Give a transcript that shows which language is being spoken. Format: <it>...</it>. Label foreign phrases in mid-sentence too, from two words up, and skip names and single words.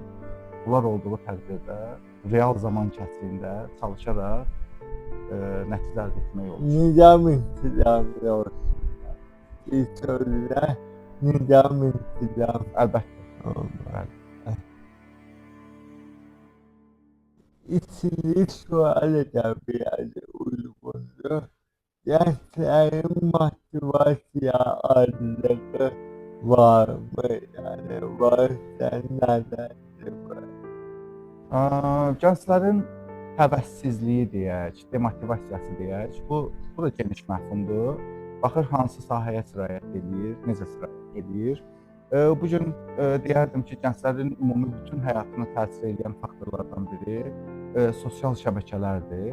<az>Bunlar olduğu təqdirdə real zaman kəsiyində çalışaraq nəticə əldə etmək olur. Nizam intizamlı olsun. Bir sözlə nizam intizam. Əlbəttə. İkinci sualı da biraz uygundur.</az> <tr>Gençlerin motivasyon azlığı var mı? Yani varsa nedendir bu?</tr> <az>Gənclərin həvəssizliyi deyək, demotivasiyası deyək, bu da geniş məfhumdur. Baxır hansı sahəyə sirayət edir, necə sirayət edir. Bu gün deyərdim ki, gənclərin ümumi bütün həyatına təsir edən faktorlardan biri sosial şəbəkələrdir.</az>